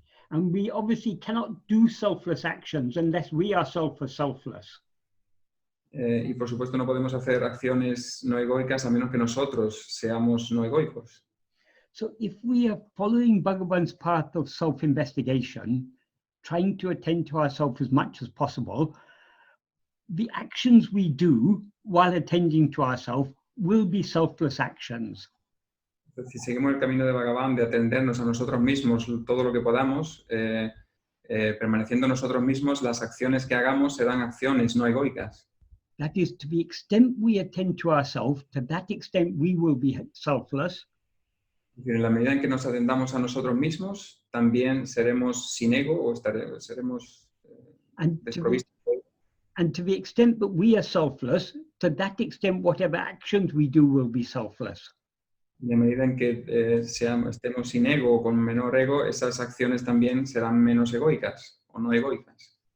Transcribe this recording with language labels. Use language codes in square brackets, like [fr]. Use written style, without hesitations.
[en] And we obviously cannot do selfless actions unless we ourselves are selfless. [es] Y por supuesto no podemos hacer acciones no egoicas a menos que nosotros seamos no egoicos. [en] So if we are following Bhagavan's path of self-investigation, trying to attend to ourselves as much as possible, the actions we do while attending to ourselves will be selfless actions. [es] Si seguimos el camino de Bhagavan, de atendernos a nosotros mismos todo lo que podamos, permaneciendo nosotros mismos, las acciones que hagamos serán acciones no egoicas. [en] That is, to the extent we attend to ourselves, to that extent we will be selfless. [es] Es decir, en la medida en que nos atendamos a nosotros mismos, también seremos sin ego o seremos desprovistos. [en] And to the extent that we are selfless, to that extent whatever actions we do will be selfless. [es] En la medida en que estemos sin ego o con menor ego, esas acciones también serán menos egoicas o no egoicas.